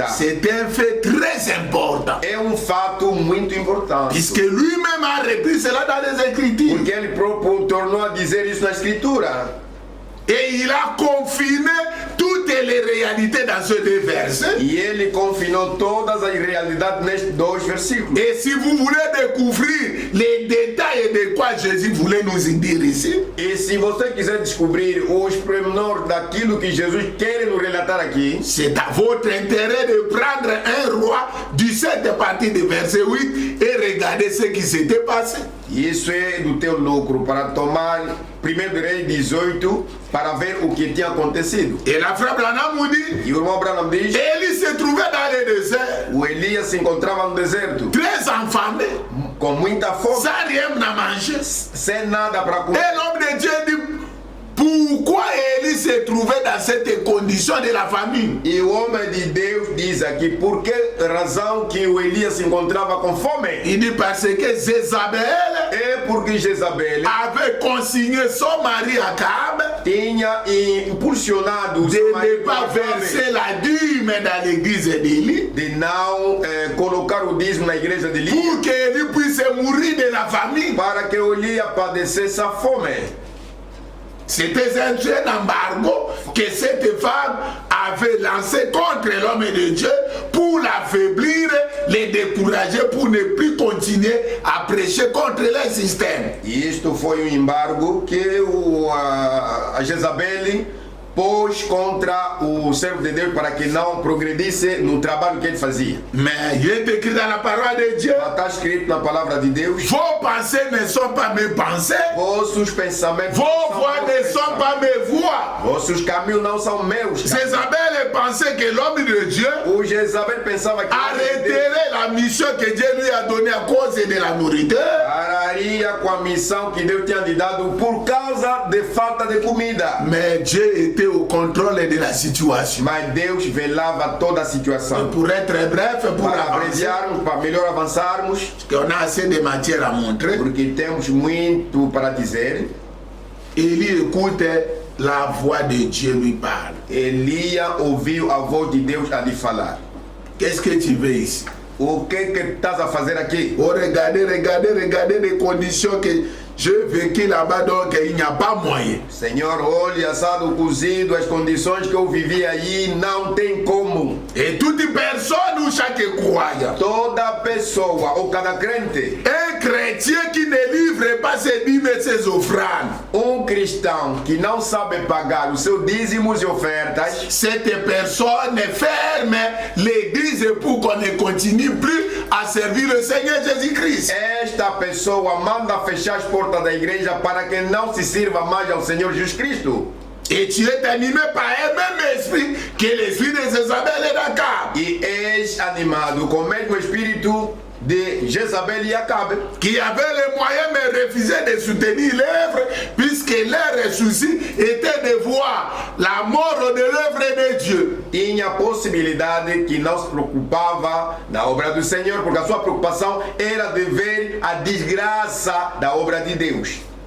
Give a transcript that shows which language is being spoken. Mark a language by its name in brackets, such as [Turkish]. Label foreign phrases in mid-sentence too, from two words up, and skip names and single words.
[French] C'est un fait très important. [Portuguese] É fato muito importante. [French] Puisque lui-même a repris cela dans les Écritures. [Portuguese] Porque ele próprio tornou a dizer isso na Escritura. [French] Et il a confiné toutes les réalités dans ces 2 versets. [Portuguese] E ele confinou todas as realidades nestes 2 versículos. [French] Et si vous voulez découvrir les détails de quoi Jésus voulait nous dire ici, [Portuguese] E se você quiser descobrir os pormenores daquilo que Jesus quer nos relatar aqui, [French] c'est à votre intérêt de prendre un roi du 7 partie du verset 8 et regarder ce qui s'était passé. [Portuguese] isso é do teu lucro para tomar 1 Reis 18 para ver o que tinha acontecido. [French] Et la frère Branham nous dit, [Portuguese] E o irmão Branham diz, [French] Élie se trouvait dans le désert, [Portuguese] o Elias se encontrava no deserto, [French] très affamé, [Portuguese] com muita fome, [French] sans rien à manger. [Portuguese] sem nada para [French] Et [Portuguese] comer. [French] l'homme de Dieu dit, pourquoi Élie se trouvait dans cette condition de la famine? [Portuguese] E o homem de Deus diz aqui, por que razão que o Elias se encontrava com fome? [French] Il dit parce que Jézabel [Portuguese] É porque Jezabel [French] avait consigné son mari Akab [Portuguese] tinha impulsionado o [French] de [Portuguese] seu [French] ne [Portuguese] marido [French] pas verser la dîme dans l'église d'Élie [Portuguese] de não colocar o dízimo na igreja de Elias [French] pour qu'Élie puisse mourir de la famine. [Portuguese] para que Elias padecesse a fome. [French] C'était un embargo que cette femme avait lancé contre l'homme de Dieu pour l'affaiblir, le décourager, pour ne plus continuer à prêcher contre le système. [Portuguese] E isto foi embargo que a Jezabel pôs contra o servo de Deus para que não progredisse no trabalho que ele fazia. [French] Mais il est écrit dans la parole de Dieu, [Portuguese] Está escrito na palavra de Deus, [French] vos pensées ne sont pas mes pensées, [Portuguese] vossos pensamentos [French] vos voix ne sont pas mes voix. [Portuguese] vossos caminhos não são meus. [French] Jézabel pensait que l'homme de Dieu [Portuguese] O Jezabel pensava que [French] arrêterait la mission que Dieu lui a donnée à cause de la nourriture. [Portuguese] pararia com a missão que Deus tinha lhe dado por causa de falta de comida. [French] Mais Dieu était au contrôle de la situation. [Portuguese] Mas Deus velava toda a situação. [French] Pour être bref, pour [Portuguese] Para [French] avancer, [Portuguese] abreviarmos, para melhor avançarmos, [French] qu'on a assez de matière à montrer, [Portuguese] porque temos muito para dizer. [French] Élie écoute la voix de Dieu lui parle. [Portuguese] Elias ouviu a voz de Deus a lhe falar. [French] Qu'est-ce que tu veux ici? [Portuguese] O que estás a fazer aqui? [French] Oh, regardez les conditions que j'ai vécues là-bas, donc il n'y a pas moyen. [Portuguese] Senhor, olha, assado cozido, as condições que eu vivi aí, não tem como. [French] Et toute personne ou chaque croyant, [Portuguese] Toda pessoa, ou cada crente, [French] un chrétien qui ne livre pas ses dîmes et ses offrandes, [Portuguese] cristão que não sabe pagar os seus dízimos e ofertas, [French] cette personne ferme l'église pour qu'on ne continue plus à servir le Seigneur Jésus-Christ. [Portuguese] esta pessoa manda fechar as portas da igreja para que não se sirva mais ao Senhor Jesus Cristo. [French] Et tu es animé par un même esprit que l'esprit de Jézabel et d'Akab, [Portuguese] E és animado com o mesmo espírito de Jezabel e Acabe, [French] qui avait les moyens mais refusait de soutenir l'œuvre, puisque leur souci était de voir la mort de l'œuvre de Dieu. [Portuguese] tinha a possibilidade que não se preocupava da obra do Senhor, porque a sua preocupação era de ver a desgraça da obra de Deus.